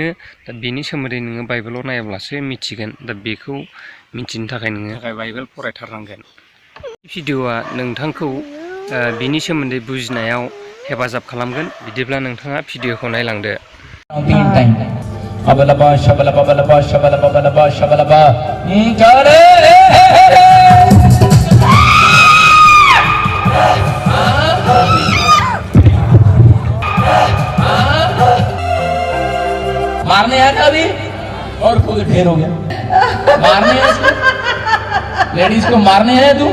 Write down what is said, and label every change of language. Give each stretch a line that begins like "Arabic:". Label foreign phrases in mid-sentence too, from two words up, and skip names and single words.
Bodo: दा बेनि सोमोन्दै नोङो बाइबेलाव नायाब्लासो मिथिगोन। दा बेखौ मिथिनो थाखाय नोङो बाइबेल फरायथारनांगोन। भिडिअआ नोंथांखौ बिनि सोमोन्दै बुजिनायाव हेफाजाब खालामगोन। बिदिब्ला नोंथाङा भिडिअखौ नायलांदो।
Hindi: अबलबा शबलबा बलबा शबलबा बलबा शबलबा मारने आया था अभी और खुद ढेर हो गया। मारने है इसको, लेडीज को मारने है तू।